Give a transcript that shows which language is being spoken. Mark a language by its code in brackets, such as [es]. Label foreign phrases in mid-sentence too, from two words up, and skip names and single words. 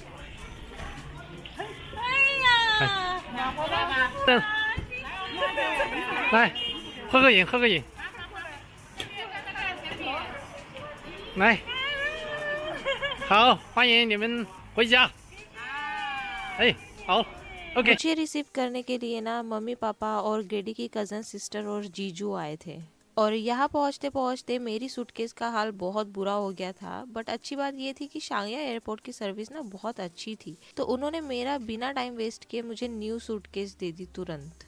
[zh] 哎呀！等，来，合个影，合个影。来，好，欢迎你们回家。哎，好 ，OK。 [hi] मुझे रिसीव करने के लिए ना मम्मी पापा और ग्रेडी की [en] cousin sister [hi] और जीजू आए थे। और यहाँ पहुँचते पहुँचते मेरी सूटकेस का हाल बहुत बुरा हो गया था। बट अच्छी बात ये थी कि शांघाई एयरपोर्ट की सर्विस ना बहुत अच्छी थी, तो उन्होंने मेरा बिना [en] time waste [hi] किए मुझे [en] new suitcase [hi] दे दी तुरंत।